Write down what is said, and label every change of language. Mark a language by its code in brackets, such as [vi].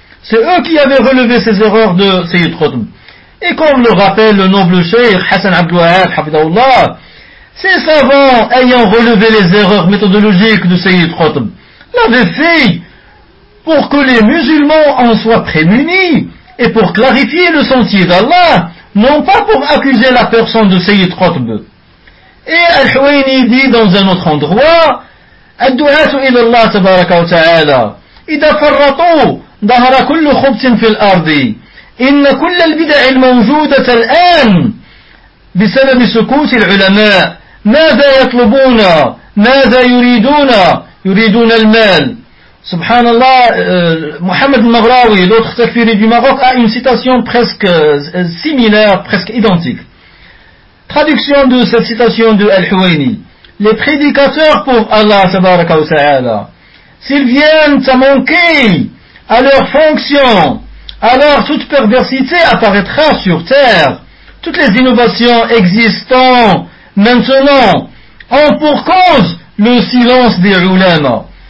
[fr] C'est eux qui avaient relevé ces erreurs de Sayyid Khotb. Et comme le rappelle le noble Sheikh Hassan Abdel Wahab, hafidahullah, ces savants ayant relevé les erreurs méthodologiques de Sayyid Khotb l'avaient fait pour que les musulmans en soient prémunis et pour clarifier le sentier d'Allah, non pas pour accuser la personne de Sayyid Khotb. Et Al-Huwayni dit dans un autre endroit, [ar] الدعاة إلى الله تبارك وتعالى إذا فرطوا ظهر كل خبت في الأرض إن كل البدع الموجودة الآن بسبب سكوت العلماء ماذا يطلبون ماذا يريدون يريدون المال سبحان الله محمد المغراوي لوتر تكفيري دو ماروك [fr] a une citation presque similaire presque identique traduction de cette citation de Al-Huwayni. Les prédicateurs pour Allah, tabaraka wa ta'ala, s'ils viennent à manquer à leur fonction, alors toute perversité apparaîtra sur terre. Toutes les innovations existant maintenant ont pour cause le silence des ulama.